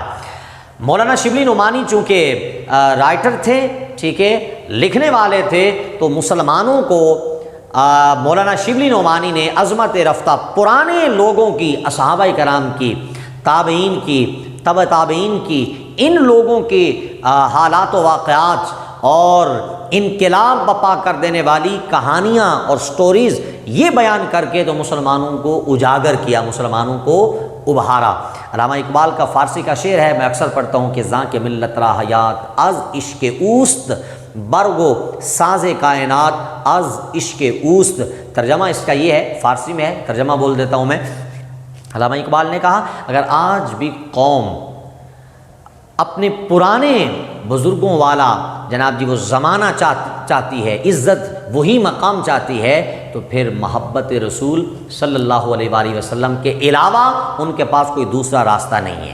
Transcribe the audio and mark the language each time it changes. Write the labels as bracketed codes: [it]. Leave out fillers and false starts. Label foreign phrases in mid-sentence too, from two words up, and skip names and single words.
[ur] مولانا شبلی نعمانی چونکہ رائٹر تھے، ٹھیک ہے، لکھنے والے تھے، تو مسلمانوں کو مولانا شبلی نعمانی نے عظمت رفتہ پرانے لوگوں کی، صحابہ کرام کی، تابعین کی، تبع تابعین کی، ان لوگوں کے حالات و واقعات اور انقلاب بپا کر دینے والی کہانیاں اور سٹوریز یہ بیان کر کے تو مسلمانوں کو اجاگر کیا، مسلمانوں کو ابھارا. علامہ اقبال کا فارسی کا شعر ہے، میں اکثر پڑھتا ہوں کہ [fa] زاں کے ملت را حیات از عشق اوست، برگو ساز کائنات از عشق اوست. [ur] ترجمہ اس کا یہ ہے، فارسی میں ہے، ترجمہ بول دیتا ہوں میں. علامہ اقبال نے کہا اگر آج بھی قوم اپنے پرانے بزرگوں والا جناب جی وہ زمانہ چاہتی ہے، عزت وہی مقام چاہتی ہے، تو پھر محبت رسول [ar] صلی اللہ علیہ وآلہ وسلم [ur] کے علاوہ ان کے پاس کوئی دوسرا راستہ نہیں ہے.